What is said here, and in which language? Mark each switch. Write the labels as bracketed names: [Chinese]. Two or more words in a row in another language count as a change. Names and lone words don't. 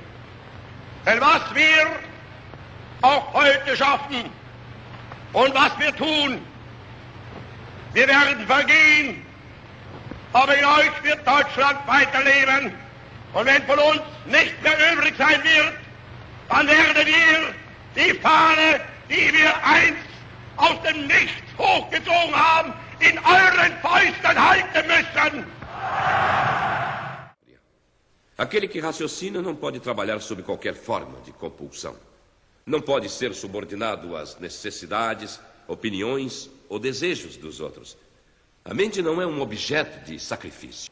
[German] Denn was wir auch heute schaffen und was wir tun, wir werden vergehen, aber in euch wird Deutschland weiterleben. Und wenn von uns nicht mehr übrig sein wird, dann werden wir die Fahne, die wir einst aus dem Nichts hochgezogen haben, in euren Fäusten halten müssen. [Portuguese] Aquele que raciocina não pode trabalhar sob qualquer forma de compulsão. Não pode ser subordinado às necessidades, opiniões ou desejos dos outros. A mente não é um objeto de sacrifício.